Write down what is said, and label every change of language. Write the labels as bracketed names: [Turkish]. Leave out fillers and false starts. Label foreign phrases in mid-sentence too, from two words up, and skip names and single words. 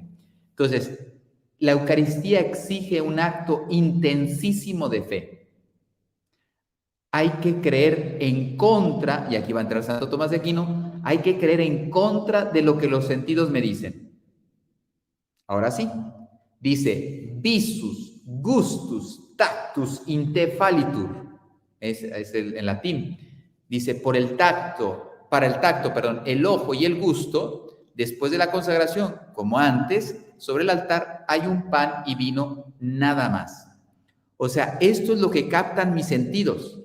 [Spanish] Entonces, la Eucaristía exige un acto intensísimo de fe. Hay que creer en contra, y aquí va a entrar Santo Tomás de Aquino, hay que creer en contra de lo que los sentidos me dicen. Ahora sí, dice, visus, [Latin] gustus, tactus, intefalitur, [Spanish] es en latín. Dice, para el tacto, el ojo y el gusto, después de la consagración, como antes, sobre el altar hay un pan y vino nada más. O sea, esto es lo que captan mis sentidos.